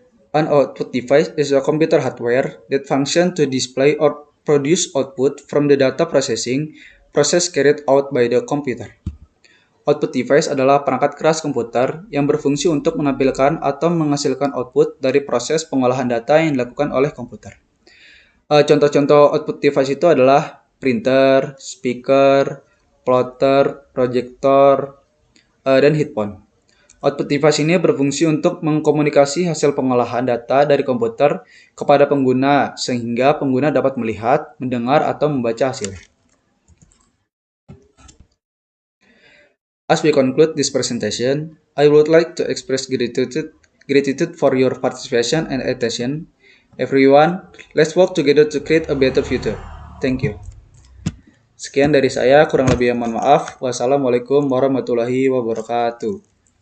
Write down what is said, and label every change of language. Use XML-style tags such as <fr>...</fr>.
<en>An output device is a computer hardware that functions to display or produce output from the data process carried out by the computer.</en> <id>Output device adalah perangkat keras komputer yang berfungsi untuk menampilkan atau menghasilkan output dari proses pengolahan data yang dilakukan oleh komputer. Contoh-contoh output device itu adalah printer, speaker, plotter, projector, dan headphone. Output device ini berfungsi untuk mengkomunikasi hasil pengolahan data dari komputer kepada pengguna sehingga pengguna dapat melihat, mendengar, atau membaca hasilnya.</id> <en>As we conclude this presentation, I would like to express gratitude for your participation and attention. Everyone, let's work together to create a better future. Thank you.</en> <id>Sekian dari saya, kurang lebih mohon maaf. Wassalamualaikum warahmatullahi wabarakatuh.</id>